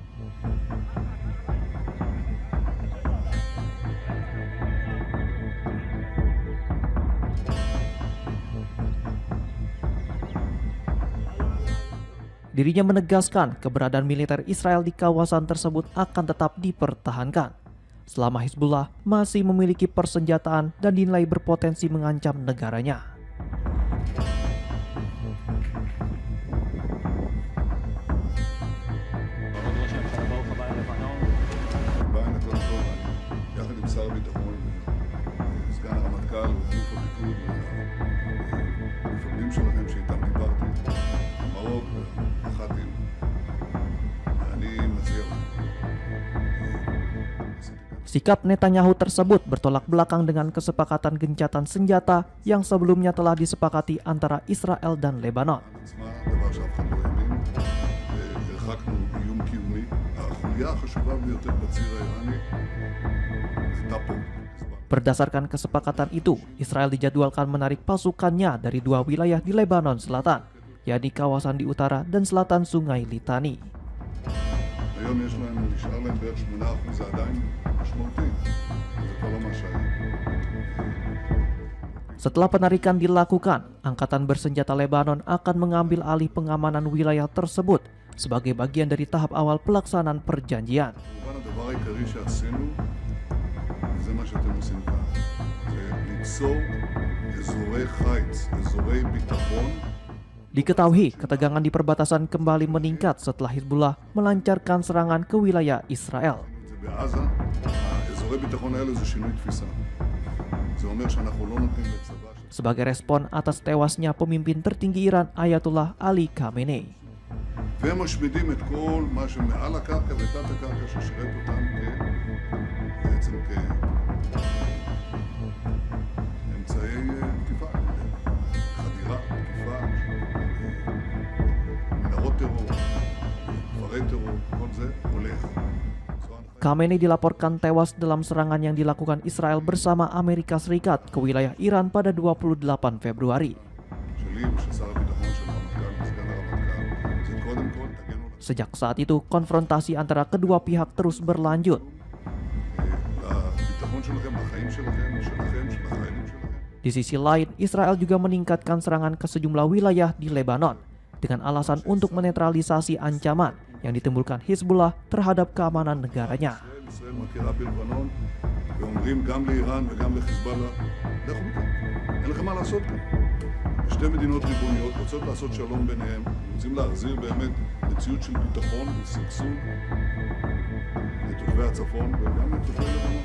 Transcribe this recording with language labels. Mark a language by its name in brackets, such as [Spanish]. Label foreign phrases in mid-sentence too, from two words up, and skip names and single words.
[Indonesian] Dirinya menegaskan keberadaan militer Israel di kawasan tersebut akan tetap dipertahankan selama Hizbullah masih memiliki persenjataan dan dinilai berpotensi mengancam negaranya. [Hebrew] יחד עם שר הביטחון, סגן הרמטכ"ל ואלוף הפיקוד והמפקדים שלכם שאיתם דיברתי, מרוק ומח"טים, ואני מציע [Indonesian] Sikap Netanyahu tersebut bertolak belakang dengan kesepakatan gencatan senjata yang sebelumnya telah disepakati antara Israel dan Lebanon. [Hebrew] דבר שאף אחד לא האמין, והרחקנו איום קיומי. החוליה החשובה ביותר בציר האיראני הייתה פה. [Indonesian] Berdasarkan kesepakatan itu, Israel dijadwalkan menarik pasukannya dari dua wilayah di Lebanon Selatan, yakni kawasan di utara dan selatan Sungai Litani. [Hebrew] היום יש להם, נשאר להם בערך 8%, זה עדיין משמעותי. זה כבר לא מה שהיה. [Indonesian] Setelah penarikan dilakukan, Angkatan Bersenjata Lebanon akan mengambil alih pengamanan wilayah tersebut sebagai bagian dari tahap awal pelaksanaan perjanjian. [Hebrew] כמובן הדבר העיקרי שעשינו, זה מה שאתם עושים כאן, זה ליצור אזורי חיץ, אזורי ביטחון. [Indonesian] Diketahui, ketegangan di perbatasan kembali meningkat setelah Hizbullah melancarkan serangan ke wilayah Israel. [Hebrew] זה בעזה, האזורי ביטחון האלה זה שינוי תפיסה. זה אומר שאנחנו לא נותנים לצבא של... [Indonesian] Sebagai respon atas tewasnya pemimpin tertinggi Iran Ayatollah Ali Khamenei. [Hebrew] והם משמידים את כל מה שמעל הקרקע ותת הקרקע ששירת אותם בעצם כאמצעי תקיפה, חדירה, תקיפה, מנהרות טרור, כפרי טרור, כל זה הולך. [Indonesian] Khamenei dilaporkan tewas dalam serangan yang dilakukan Israel bersama Amerika Serikat ke wilayah Iran pada 28 Februari. [Hebrew] שלי ושל שר הביטחון של הרמטכ"ל וסגן הרמטכ"ל זה קודם כל תגנו [Indonesian] Sejak saat itu, konfrontasi antara kedua pihak terus berlanjut. [Hebrew] לביטחון שלכם, לחיים שלכם, שלכם, של החיילים שלכם. [Indonesian] Di sisi lain, Israel juga meningkatkan serangan ke sejumlah wilayah di Lebanon dengan alasan untuk menetralisasi ancaman yang ditimbulkan Hizbullah terhadap keamanan negaranya. [Hebrew] ישראל מכירה בלבנון ואומרים גם לאיראן וגם לחיזבאללה, לכו מכאן, אין לכם מה לעשות כאן. שתי מדינות ריבוניות רוצות לעשות שלום ביניהם, רוצים להחזיר באמת מציאות של ביטחון ושגשוג לתושבי הצפון וגם לתושבי לבנון.